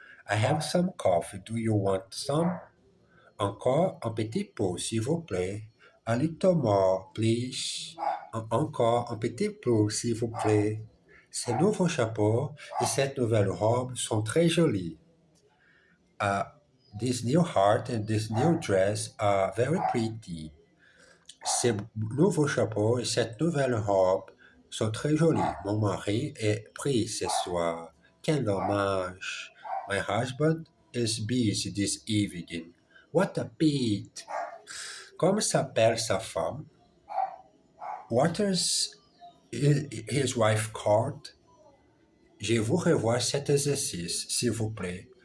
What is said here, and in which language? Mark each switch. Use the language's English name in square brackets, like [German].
[English] I have some coffee. Do you want some? [French] Encore un petit peu, s'il vous plaît. [English] A little more, please. [French] Encore un petit peu, s'il vous plaît. Ces nouveaux chapeaux et cette nouvelle robe sont très jolis. [English] This new heart and this new dress are very pretty. [French] Ces nouveaux chapeaux et cette nouvelle robe sont très jolis. Mon mari est pris ce soir. Quel dommage. [English] My husband is busy this evening. What a pity. [French] Comment s'appelle sa femme? [English] What is his wife called? [French] Je vous revoir cet exercice, s'il vous plaît.